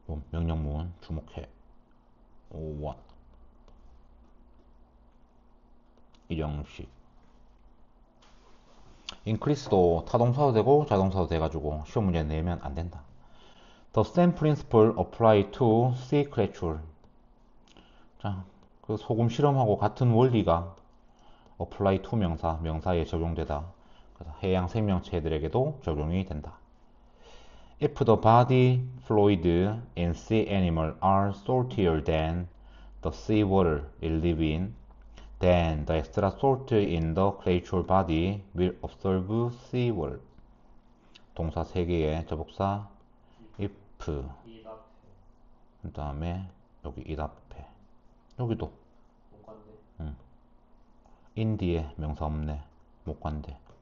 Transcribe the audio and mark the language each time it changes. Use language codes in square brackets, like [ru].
[ko] 명령문 주목해. 5원 이정식 increase도 타동사도 되고 자동사도 돼가지고 시험 문제 내면 안 된다. [en] The same principle apply to sea creature. [ko] 자, 그 소금 실험하고 같은 원리가 apply to 명사에 적용되다. 그래서 해양 생명체들에게도 적용이 된다. [en] If the body fluid in sea animal are saltier than the sea water it live in, then the extra salt in the creature body will absorb sea water. [ko] 동사 3개의 접속사 if 그 다음에 여기 it 앞에 여기도 in 뒤에 명사 없네. 못 간대.